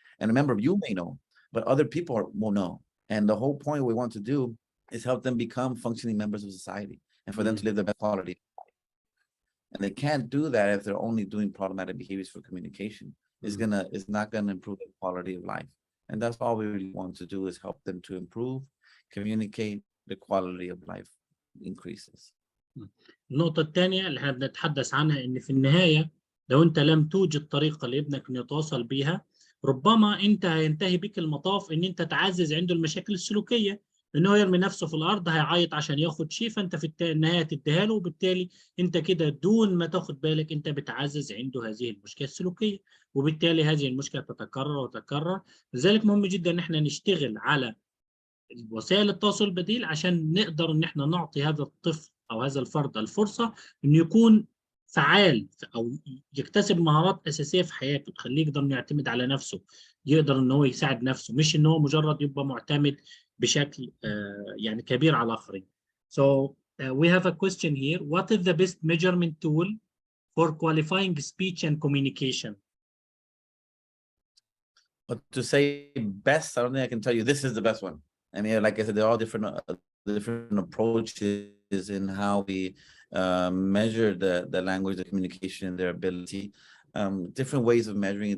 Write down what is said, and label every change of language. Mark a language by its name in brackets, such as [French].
[English] And remember, you may know, but other people will know. And the whole point we want to do is help them become functioning members of society, and for them to live the best quality of life. And they can't do that if they're only doing problematic behaviors for communication. It's not gonna improve the quality of life. And that's all we really want to do, is help them to improve, communicate, the quality of life increases. [Arabic] النقطة الثانية اللي احنا بنتحدث عنها، ان في النهاية لو انت لم توجد طريقة لابنك انه يتواصل بيها، ربما انت هينتهي بك المطاف ان انت تعزز عنده المشاكل السلوكية، انه يرمي نفسه في الارض، هيعيط عشان ياخد شيء، فانت في النهاية تديها له، وبالتالي انت كده دون ما تاخد بالك انت بتعزز عنده هذه المشكلة السلوكية، وبالتالي هذه المشكلة تتكرر وتتكرر. لذلك مهم جدا ان احنا نشتغل على وسائل التواصل البديل عشان نقدر ان احنا نعطي هذا الطفل او هذا الفرد الفرصه انه يكون فعال، او يكتسب مهارات اساسيه في حياته تخليه يقدر انه يعتمد على نفسه، يقدر ان هو يساعد نفسه، مش ان هو مجرد يبقى معتمد بشكل يعني كبير على الاخرين. [English] So we have a question here. What is the best measurement tool for qualifying speech and communication? But to say best, I don't think I can tell you this is the best one. I mean, like I said, they're all different approaches in how we measure the language, the communication, their ability. Different ways of measuring it.